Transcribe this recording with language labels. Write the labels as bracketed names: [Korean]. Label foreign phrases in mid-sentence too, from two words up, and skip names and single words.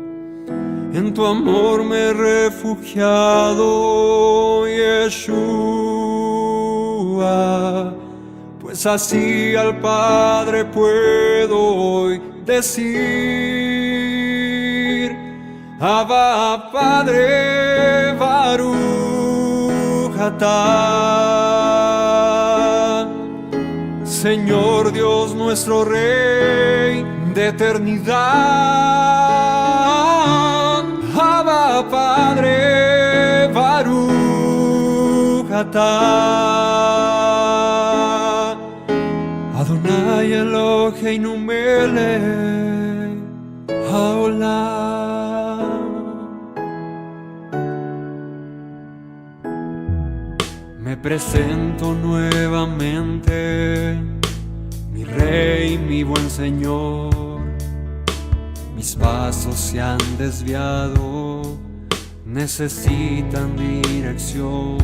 [Spanish] En tu amor me he refugiado, Yeshua, pues así al Padre puedo hoy decir: Abba, Padre, [Hebrew] ברוך אתה. [Spanish] Señor Dios nuestro Rey de eternidad. Abba, Padre, [Hebrew] ברוך אתה. אדוני אלוהינו מלך העולם. [Spanish] presento nuevamente, mi Rey, mi buen Señor. Mis pasos se han desviado, necesitan dirección.